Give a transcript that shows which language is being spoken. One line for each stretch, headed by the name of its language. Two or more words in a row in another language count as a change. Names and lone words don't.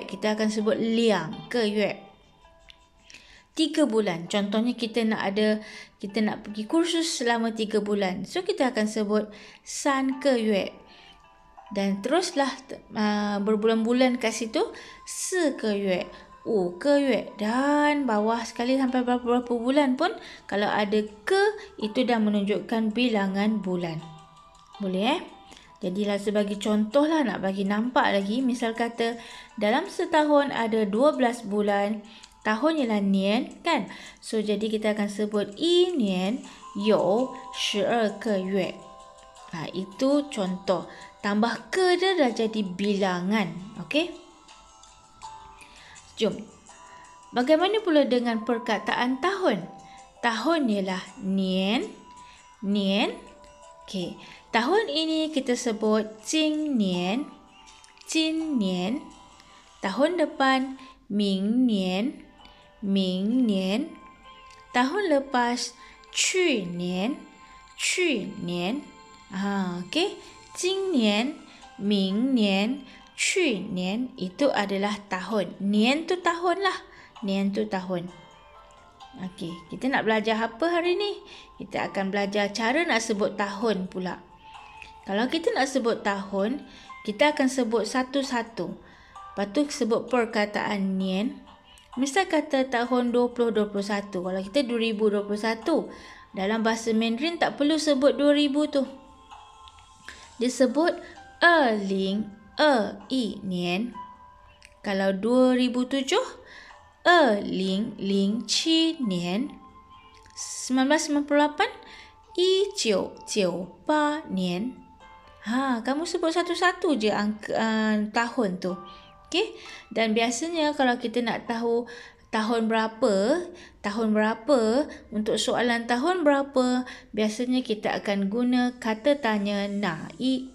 Malay: Kita akan sebut
Chinese: 2 个月.
Malay: 3 bulan. Contohnya kita nak pergi kursus selama 3 bulan. So kita akan sebut
Chinese: 3 个月.
Malay: Dan teruslah berbulan-bulan kat situ.
Chinese: 4个月, 5个月.
Malay: Dan bawah sekali sampai berapa bulan pun, kalau ada ke, itu dah menunjukkan bilangan bulan. Boleh Jadilah sebagai contoh lah, nak bagi nampak lagi. Misal kata dalam setahun ada 12 bulan. Tahun ialah nian kan. So jadi kita akan sebut
Chinese: 一年有12个月.
Malay: Itu contoh. Tambah ke dia dah jadi bilangan. Okey. Jom. Bagaimana pula dengan perkataan tahun? Tahun ialah nian. Nian. Okey. Tahun ini kita sebut 今年.
Chinese: 今年.
Malay: Tahun depan 明年.
Chinese: 明年.
Malay: Tahun lepas 去年. 去年. Okey.
Chinese: 今年, 明年, 去年
Malay: itu adalah tahun. Nian tu tahun lah. Nian tu tahun. Okey, kita nak belajar apa hari ni? Kita akan belajar cara nak sebut tahun pula. Kalau kita nak sebut tahun, kita akan sebut satu-satu. Lepas tu sebut perkataan nian. Misal kata tahun 2021. Kalau kita 2021. Dalam bahasa Mandarin tak perlu sebut 2000 tu. Dia sebut 2021 年. Kalau 2007, 2007年. 1998, 1998年. Kamu sebut satu-satu je tahun tu. Okey? Dan biasanya kalau kita nak tahu tahun berapa, untuk soalan tahun berapa, biasanya kita akan guna kata tanya na'i.